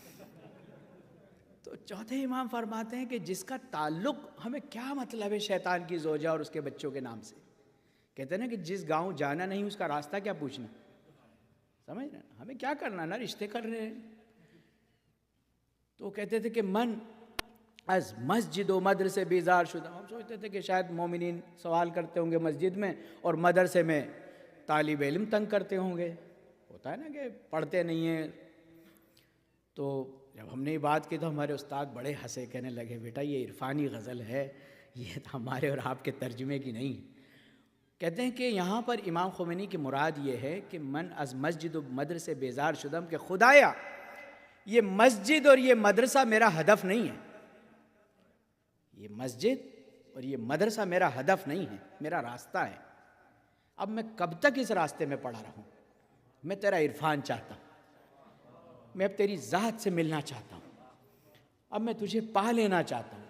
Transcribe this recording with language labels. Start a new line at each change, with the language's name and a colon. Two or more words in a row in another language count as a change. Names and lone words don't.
Urdu: تو چوتھے امام فرماتے ہیں کہ جس کا تعلق ہمیں کیا مطلب ہے شیطان کی زوجہ اور اس کے بچوں کے نام سے. کہتے ہیں نا کہ جس گاؤں جانا نہیں اس کا راستہ کیا پوچھنا. سمجھ رہے ہیں ہمیں کیا کرنا نا، رشتے کر رہے ہیں. تو کہتے تھے کہ
Persian: من از مسجد و مدرسے بیزار شدہ.
Urdu: ہم سوچتے تھے کہ شاید مومنین سوال کرتے ہوں گے مسجد میں اور مدرسے میں طالب علم تنگ کرتے ہوں گے. ہوتا ہے نا کہ پڑھتے نہیں ہیں. تو جب ہم نے یہ بات کی تو ہمارے استاد بڑے ہنسے، کہنے لگے بیٹا یہ عرفانی غزل ہے، یہ ہمارے اور آپ کے ترجمے کی نہیں. کہتے ہیں کہ یہاں پر امام خمینی کی مراد یہ ہے کہ
Persian: من از مسجد و مدرسے بیزار شدم،
Urdu: کہ خدایا یہ مسجد اور یہ مدرسہ میرا ہدف نہیں ہے. یہ مسجد اور یہ مدرسہ میرا ہدف نہیں ہے، میرا راستہ ہے. اب میں کب تک اس راستے میں پڑا رہوں؟ میں تیرا عرفان چاہتا ہوں، میں اب تیری ذات سے ملنا چاہتا ہوں، اب میں تجھے پا لینا چاہتا ہوں.